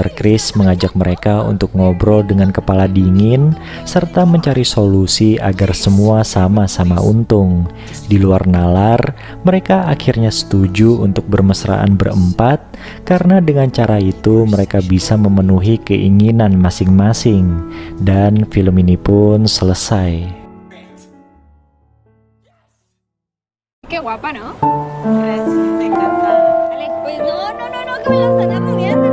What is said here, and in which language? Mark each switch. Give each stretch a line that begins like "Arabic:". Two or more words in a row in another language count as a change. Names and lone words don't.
Indonesian: Chris mengajak mereka untuk ngobrol dengan kepala dingin serta mencari solusi agar semua sama-sama untung. Di luar nalar, mereka akhirnya setuju untuk bermesraan berempat karena dengan cara itu mereka bisa memenuhi keinginan masing-masing. Dan film ini pun selesai.
Spanish: Qué guapa, ¿no? Gracias, me encanta. Vale, pues no, que me la están muriendo.